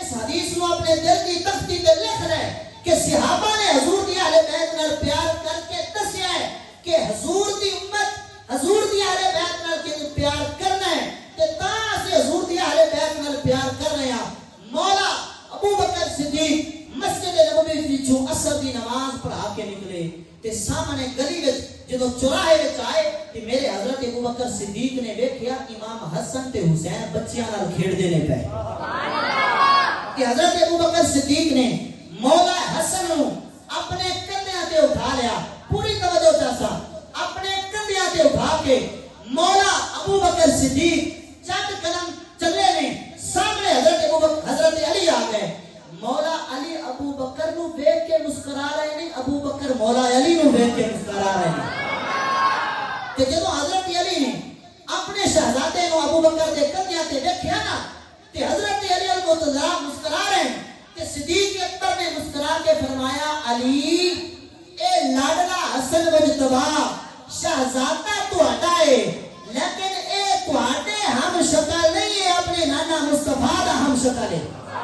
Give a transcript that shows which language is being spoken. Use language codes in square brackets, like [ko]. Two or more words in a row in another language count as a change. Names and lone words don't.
[pa] حدیث نو اپنے دل کی تختی تے لکھ رہے کہ صحابہ نے حضور دی اہل بیت نال پیار کر کے دسیا ہے کہ حضور دی امت حضور دی اہل بیت نال کہ پیار کرنا ہے تے تاں اسی حضور دی اہل بیت نال پیار کر رہے ہیں. مولا ابو بکر صدیق مسجد نبوی وچوں عصر دی نماز پڑھا کے نکلے تے سامنے گلی وچ جدو چوراہے وچ آئے تے میرے حضرت ابو بکر صدیق نے ویکھیا امام حسن تے حسین بچیاں نال کھیڈدے نے پے. کہ حضرت ابو بکر صدیق نے مولا حسن نو اپنے کندھیاں تے اٹھا لیا. [ur] پوری توجہ چاہتا [pa] اپنے کندھیاں تے اٹھا کے مولا ابو بکر صدیق چند قدم چلے نے سامنے حضرت علی آ گئے. مولا علی ابو بکر نو دیکھ کے مسکرا رہے ہیں, ابو بکر مولا علی نو دیکھ کے مسکرا رہے ہیں. کہ جب حضرت علی نے اپنے شہزادے نو ابو بکر دے کندھیاں تے دیکھیا نا تے حضرت علی المرتضی مسکرا رہے ہیں تے صدیق اکبر نے مسکرا کے فرمایا علی اے لاڈلا حسن مجتبی شہزادہ تہاڈا ہے لیکن اے تہاڈے ہم شکل نہیں ہے, اپنے نانا مصطفیٰ دا ہم شکل ہے.